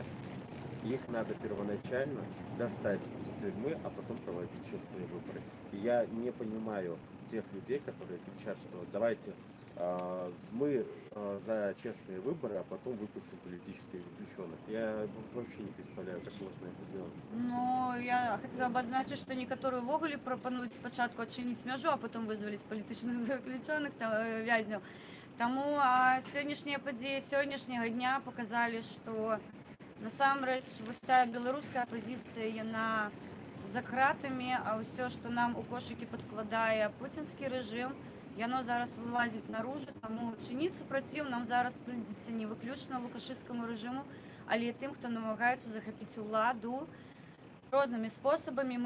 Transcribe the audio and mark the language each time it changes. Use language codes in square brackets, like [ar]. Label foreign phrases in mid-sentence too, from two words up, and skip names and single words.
[ru] Их надо первоначально достать из тюрьмы, а потом проводить честные выборы. И я не понимаю тех людей, которые кричат, что давайте мы за честные выборы, а потом выпустим политических заключенных. Я вообще не представляю, как можно это делать. [be] Ну, я хотела бы адзначыць, што некаторыя ўвогуле прапануюць спачатку адчыніць мяжу, [ru] а потом [be] вызваліць палітычных заключёных вязняў. Таму сённяшнія падзеі сённяшняга дня показалі, што насамрэч вось тая беларуская апазіцыя, яна за кратамі, а ўсё, што нам у кошыкі падкладае пуцінскі рэжым, яно зараз вылазіць наружу, таму чыніць супраціў нам зараз прыйдзецца не выключна лукашысцкаму рэжыму, але і тым, хто намагаецца захапіць уладу рознымі спосабамі.